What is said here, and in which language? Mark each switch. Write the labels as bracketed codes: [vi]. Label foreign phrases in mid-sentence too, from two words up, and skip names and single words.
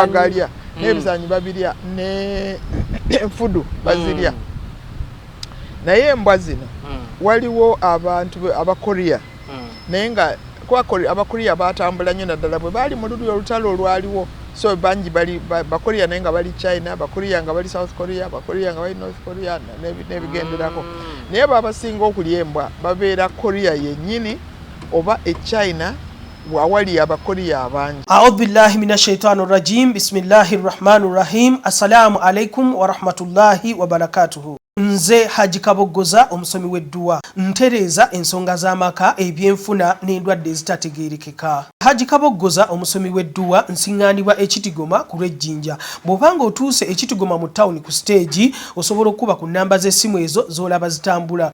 [lg] bagalya n'ebisanyi babirya ne enfudu bazirya naye embwa zino waliwo abantu abakorea naye nga abakorea batambula nnyo naddala bwe baali mu lulyo olutalo olwaliwo so bangi bali bakorea naye nga bali China bakorea nga bali South Korea bakorea nga bali North Korea n'ebigenderako naye babasinga okulya embwa babeera Korea yennyini oba e China wawali abakorea abangi. [ar] أعوذ بالله من الشيطان الرجيم. بسم الله الرحمن الرحيم. السلام عليكم ورحمة الله وبركاته. [lg] Nze Haji Kaboggoza omusomi w'edduwa ntereza ensonga z'amaka ebyenfuna n'endwadde ezitategeerekeka. Haji Kaboggoza omusomi w'edduwa nsiŋŋaanibwa ekitigoma ku lw'ejjinja. Bw'obanga otuuse ekitigoma mu ttawuni ku siteegi osobola okuba ku nnamba z'essimu ezo z'olaba zitambula.